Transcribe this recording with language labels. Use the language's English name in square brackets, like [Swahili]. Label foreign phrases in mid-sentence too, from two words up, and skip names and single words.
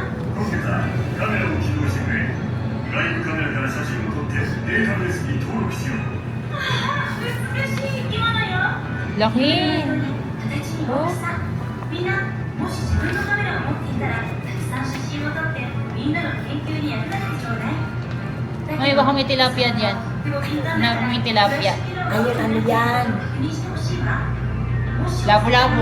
[Japanese] コンピューターカメラを起動してくれ。外部カメラから写真を撮ってデータベースに登録しよう。美しい生き物よ。 [Filipino] Laki! [Japanese] 形に大きさ。みんなもし自分のカメラを持っていたらたくさん写真を撮ってみんなの研究に役立ててちょうだい。 [Filipino] Ay, baka may tilapia dyan. May tilapia. Ayun, ano yan? Labo-labo.